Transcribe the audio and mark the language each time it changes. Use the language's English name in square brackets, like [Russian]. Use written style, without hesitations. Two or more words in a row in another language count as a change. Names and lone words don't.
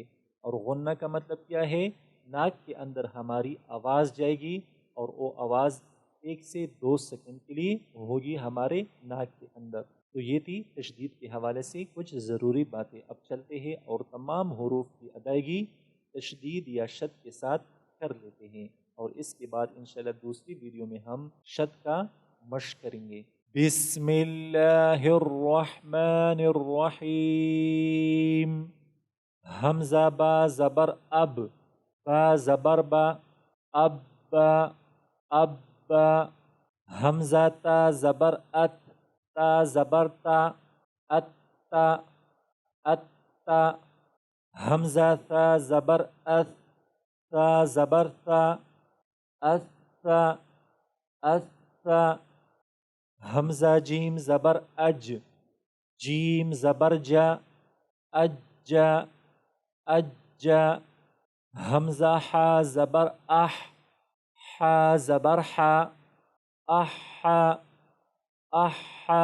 [Urdu] اور غنہ کا مطلب کیا ہے؟ ناک کے اندر ہماری آواز جائے گی اور وہ آواز 1 سے 2 سیکنڈ کے لیے ہوگی ہمارے ناک کے اندر. تو یہ تھی تشدید کے حوالے سے کچھ ضروری باتیں. اب چلتے ہیں اور تمام حروف کی ادائیگی تشدید یا شد کے ساتھ کر لیتے ہیں. اور اس کے بعد انشاءاللہ دوسری ویڈیو میں ہم شد کا مشق کریں گے۔ [Arabic] بسم اللہ الرحمن الرحیم۔ [Urdu] حمزہ با زبر اب، با زبر با، اب با، اب با۔ حمزہ تا زبر ات، تا زبر تا، ات تا، ات تا۔ حمزہ تا زبر ات، تا زبر تا، ات تا، ات تا۔ حمزہ جیم زبر اج، جیم زبر جا، اج جا، اج جا۔ حمزہ حا زبر اح، حا زبر حا، اح حا، اح حا۔